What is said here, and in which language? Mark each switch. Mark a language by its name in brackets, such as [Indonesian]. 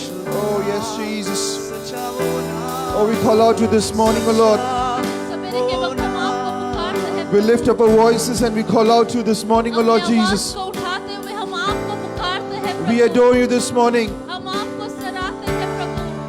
[English] Oh yes, Jesus. Oh, we call out to you this morning, oh Lord. [Hindi] सवेरे के वक्त हम आपको पुकारते हैं [English] We lift up our voices and we call out to you this morning, oh Lord [Hindi] अपनी आवाज [English] Jesus. [Hindi] को उठाते हुए हम आपको पुकारते हैं [English] We [Hindi] Prabhu [English] adore you this morning. [Hindi] हम आपको सराहते हैं प्रभु